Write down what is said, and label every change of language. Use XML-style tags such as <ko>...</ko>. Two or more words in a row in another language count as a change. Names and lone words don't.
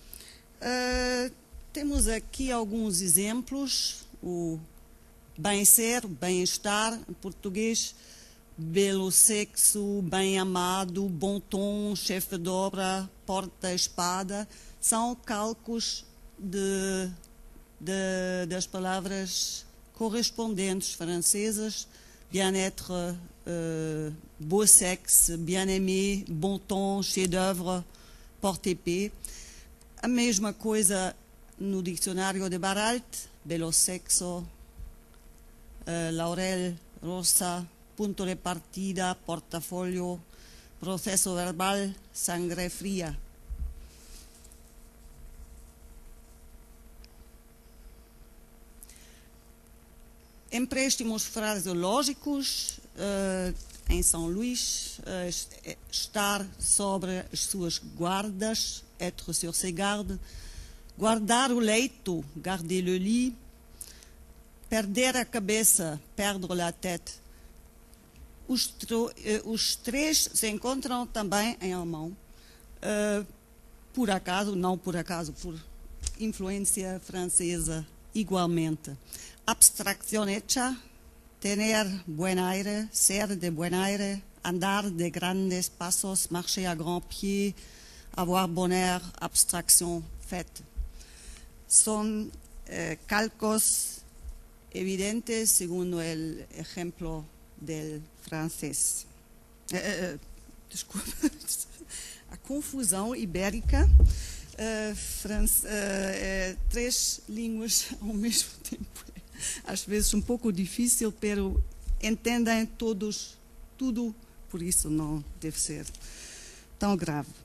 <pt>Temos aqui alguns exemplos, o bem-ser, bem-estar, em português, belo sexo, bem-amado, bom tom, chefe de obra, porta-espada, são calcos das palavras correspondentes francesas,</pt> <fr>bien-être, beau sexe, bien-aimé, bon ton, chef-d'œuvre, porte-épée.</fr> <pt>A mesma coisa no dicionário de Baralt,</pt> <es>bello sexo, laurel rosa, punto de partida, portafolio, processo verbal, sangre fria.</es> <pt>Empréstimos fraseológicos, em São Luís, estar sobre as suas guardas,</pt> <fr>être sur ses gardes,</fr> <pt>guardar o leito,</pt> <fr>garder le lit,</fr> <pt>perder a cabeça,</pt> <fr>perdre la tête.</fr> <pt>Os três se encontram também em alemão, por acaso, não por acaso, por influência francesa igualmente.</pt> <es>Abstracción hecha, tener buen aire, ser de buen aire, andar de grandes passos,</es> <fr>marcher à grands pieds, avoir bonheur, abstraction faite.</fr> <es>Son calcos evidentes según el ejemplo del francés.</es> <pt>Desculpa, a confusão ibérica, três línguas ao mesmo tempo. Às vezes um pouco difícil, mas entendem todos tudo, por isso não deve ser tão grave.</pt>